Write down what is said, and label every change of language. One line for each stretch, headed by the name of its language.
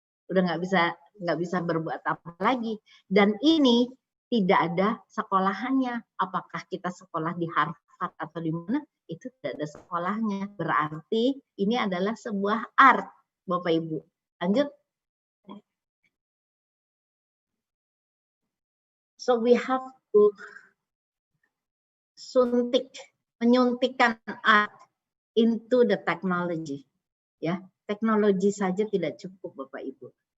Indonesian: Udah nggak bisa berbuat apa lagi. Dan ini tidak ada sekolahannya. Apakah kita sekolah di Harvard atau di mana? Itu tidak ada sekolahnya. Berarti ini adalah sebuah art, Bapak Ibu. Lanjut.
English: So we have to menyuntikkan art into the technology.
Indonesian: Ya, teknologi saja tidak cukup, Bapak Ibu.